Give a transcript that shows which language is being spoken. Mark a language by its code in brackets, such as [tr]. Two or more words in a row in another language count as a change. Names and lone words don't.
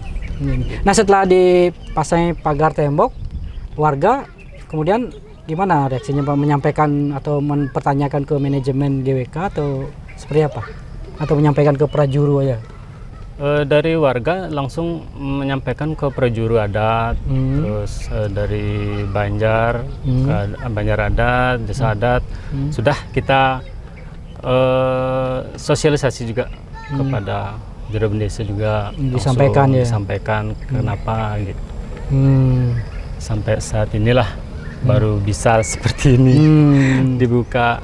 [id] Nah setelah dipasang pagar tembok, warga kemudian gimana reaksinya Pak? Menyampaikan atau mempertanyakan ke manajemen GWK atau seperti apa? Atau menyampaikan ke prajuru aja? Dari warga langsung menyampaikan ke prajuru adat, terus dari Banjar, Banjar adat, desa adat, sudah kita sosialisasi juga kepada juru desa juga, disampaikan ya. Disampaikan kenapa gitu. Sampai saat inilah baru bisa seperti ini dibuka.